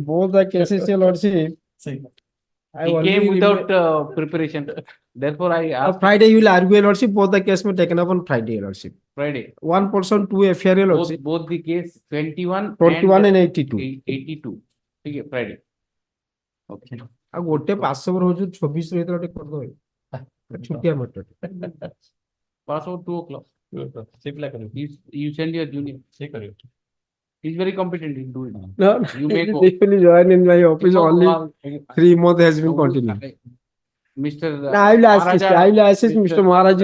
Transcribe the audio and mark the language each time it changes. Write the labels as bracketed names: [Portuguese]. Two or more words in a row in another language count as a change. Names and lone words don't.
[English] Both the cases LRC. He came without preparation. Therefore, I asked. Friday you will argue LRC. Both the case may taken up on Friday LRC. Friday. One person, 2 FIR LRC. Both the case 21 and 82. 82. Okay, Friday. Okay. [Odia] ଆଉ ଗୋଟେ 500 ରହୁଛୁ 26 ରେ ଗୋଟେ କରିଦବ ଛୁଟିଆ ମଟର [English] pass out 2 o'clock. You send your junior. He's very competent in doing it. No, you may go. He will join in my office only 3 months has been continuing. Mr. I will assist Mr. Maharaj.